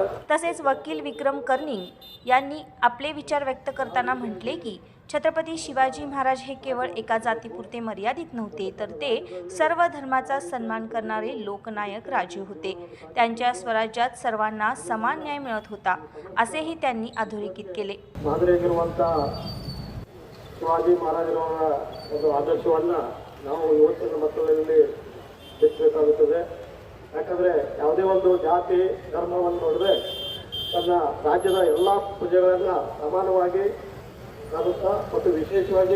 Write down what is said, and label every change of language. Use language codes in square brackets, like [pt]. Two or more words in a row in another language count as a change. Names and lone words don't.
[mr] तसेच वकील विक्रम कर्णिक यांनी आपले विचार व्यक्त करताना म्हटले की छत्रपती शिवाजी महाराज हे केवळ एका जातीपुरते मर्यादित नव्हते, तर ते सर्व धर्माचा सन्मान करणारे लोकनायक राजे होते। त्यांच्या स्वराज्यात सर्वांना समान न्याय मिळत होता, असेही त्यांनी अधोरेखित केले। [kn] ಶಿವಾಜಿ ಮಹಾರಾಜರ ಒಂದು ಆದರ್ಶವನ್ನ ನಾವು ಇವತ್ತಿನ ಮಕ್ಕಳಲ್ಲಿ ಬೆಳೆಸಬೇಕಾಗುತ್ತದೆ। ಯಾಕಂದರೆ ಯಾವುದೇ ಒಂದು ಜಾತಿ ಧರ್ಮವನ್ನು ನೋಡಿದ್ರೆ ತನ್ನ ರಾಜ್ಯದ ಎಲ್ಲ ಪ್ರಜೆಗಳನ್ನು ಸಮಾನವಾಗಿ ಕಾಣುತ್ತಾ ಮತ್ತು ವಿಶೇಷವಾಗಿ